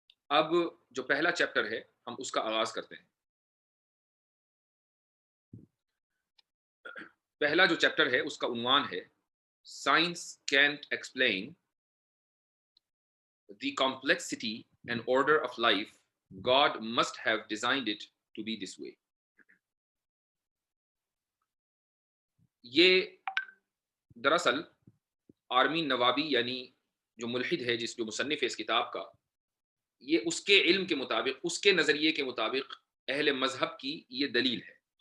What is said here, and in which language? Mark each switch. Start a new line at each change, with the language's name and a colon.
Hindi: अब जो पहला चैप्टर है हम उसका आगाज़ करते हैं। पहला जो चैप्टर है उसका उन्वान है
English: Science can't explain the complexity and order of life. God must have designed it to be this way.
Hindi: ये दरअसल आर्मीन नवाबी यानी जो मुल्हिद है, जो मुसन्निफ है इस किताब का, ये उसके इल्म के मुताबिक, उसके नज़रिए के मुताबिक अहले मजहब की ये दलील है।